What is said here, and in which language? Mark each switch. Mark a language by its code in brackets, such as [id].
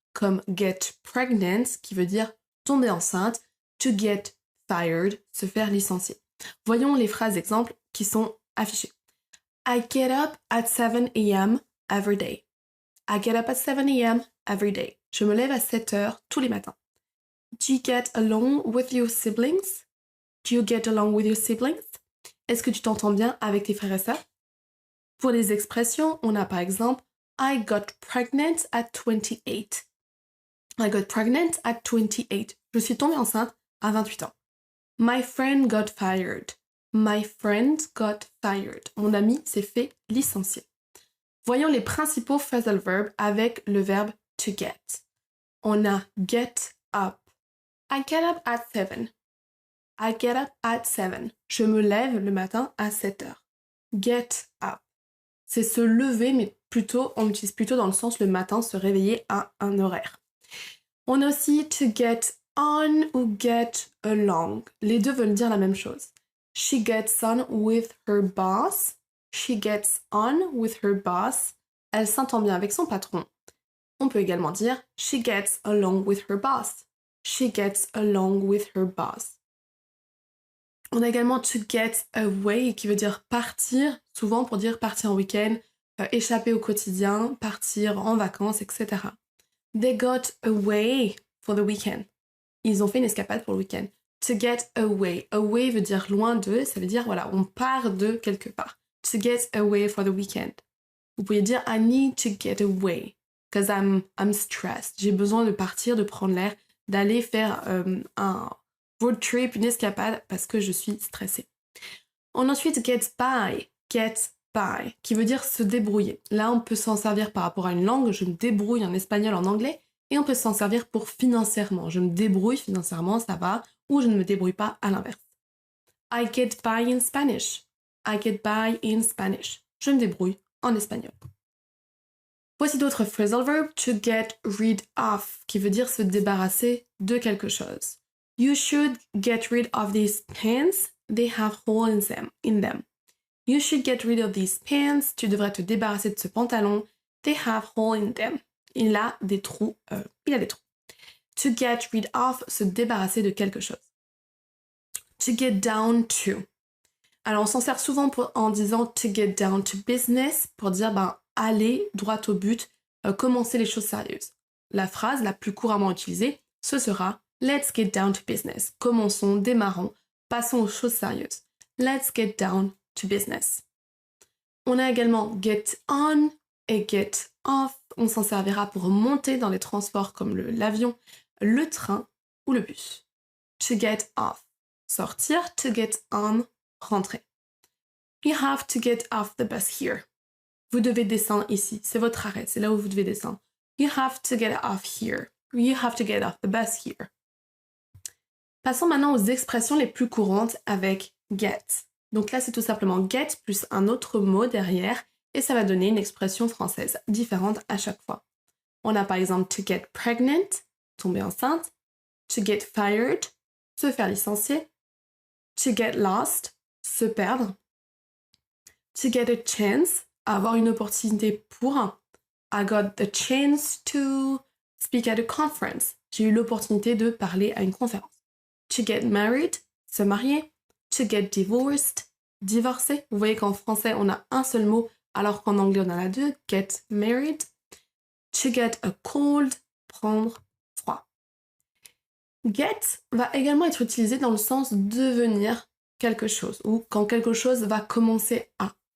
[fr] Comme [en] get pregnant, [fr] qui veut dire tomber enceinte, [en] to get fired, [fr] se faire licencier. Voyons les phrases exemples qui sont affichées. [en] I get up at 7 a.m. every day. I get up at 7 a.m. every day. [fr] Je me lève à 7 heures tous les matins. [en] Do you get along with your siblings? Do you get along with your siblings? [fr] Est-ce que tu t'entends bien avec tes frères et sœurs? Pour les expressions, on a par exemple [en] I got pregnant at 28. I got pregnant at 28. [fr] Je suis tombée enceinte à 28 ans. [en] My friend got fired. My friend got fired. [fr] Mon ami s'est fait licencier. Voyons les principaux phrasal verbs avec le verbe to get. On a [en] get up. I get up at 7. I get up at 7. [fr] Je me lève le matin à 7 heures. [en] Get up. [fr] C'est se lever, mais on l'utilise plutôt dans le sens le matin, se réveiller à un horaire. On a aussi to get on ou get along. Les deux veulent dire la même chose. [en] She gets on with her boss. She gets on with her boss. [fr] Elle s'entend bien avec son patron. On peut également dire [en] she gets along with her boss. She gets along with her boss. [fr] On a également to get away qui veut dire partir, souvent pour dire partir en week-end, échapper au quotidien, partir en vacances, etc. [en] They got away for the weekend. [fr] Ils ont fait une escapade pour le week-end. To get away. Away veut dire loin de, ça veut dire voilà, on part de quelque part. [en] To get away for the weekend. [fr] Vous pouvez dire [en] I need to get away because I'm stressed. [fr] J'ai besoin de partir, de prendre l'air, d'aller faire un road trip, une escapade parce que je suis stressée. On a ensuite get by. Get by, qui veut dire se débrouiller. Là, on peut s'en servir par rapport à une langue. Je me débrouille en espagnol, en anglais. Et on peut s'en servir pour financièrement. Je me débrouille financièrement, ça va. Ou je ne me débrouille pas à l'inverse. [en] I get by in Spanish. [fr] I get by in Spanish. Je me débrouille en espagnol. Voici d'autres phrasal verbs. To get rid of, qui veut dire se débarrasser de quelque chose. [en] You should get rid of these pants. They have holes in them. You should get rid of these pants. [fr] Tu devrais te débarrasser de ce pantalon. [en] They have holes in them. [fr] Il a des trous. To get rid of, se débarrasser de quelque chose. To get down to. Alors on s'en sert souvent en disant [en] to get down to business [fr] pour dire aller droit au but, commencer les choses sérieuses. La phrase la plus couramment utilisée, ce sera [en] let's get down to business. [fr] Commençons, démarrons, passons aux choses sérieuses. [en] Let's get down to business. [fr] On a également get on et get off. On s'en servira pour monter dans les transports comme l'avion, le train ou le bus. To get off, sortir. To get on, rentrer. [en] You have to get off the bus here. [fr] Vous devez descendre ici, c'est votre arrêt, c'est là où vous devez descendre. [en] You have to get off here. You have to get off the bus here. [fr] Passons maintenant aux expressions les plus courantes avec get. Donc là, c'est tout simplement get plus un autre mot derrière et ça va donner une expression française différente à chaque fois. On a par exemple to get pregnant, tomber enceinte, to get fired, se faire licencier, to get lost, se perdre, to get a chance, avoir une opportunité pour. [en] I got the chance to speak at a conference. [fr] J'ai eu l'opportunité de parler à une conférence. To get married, se marier. To get divorced, divorcer. Vous voyez qu'en français, on a un seul mot, alors qu'en anglais, on en a deux. Get married. To get a cold, prendre froid. Get va également être utilisé dans le sens devenir quelque chose, ou quand quelque chose va commencer à.